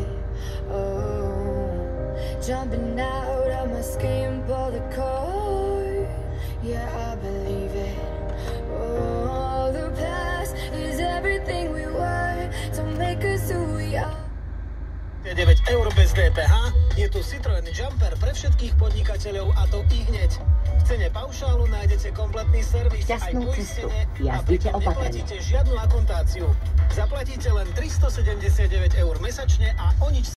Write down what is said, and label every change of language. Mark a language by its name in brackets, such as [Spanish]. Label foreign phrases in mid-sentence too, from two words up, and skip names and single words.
[English] Oh, jumping out of my skin, pull the cord. Yeah, I believe it. Oh, the past is everything we were. Don't make us who we are. [Slovak] 9 eur bez DPH. Je tu Citroen Jumper pre všetkých podnikateľov, a to i hneď. V cene paušálu nájdete kompletný servis aj poistenie a pritom neplatíte žiadnu akontáciu. Zaplatíte len 379 eur mesačne a o nič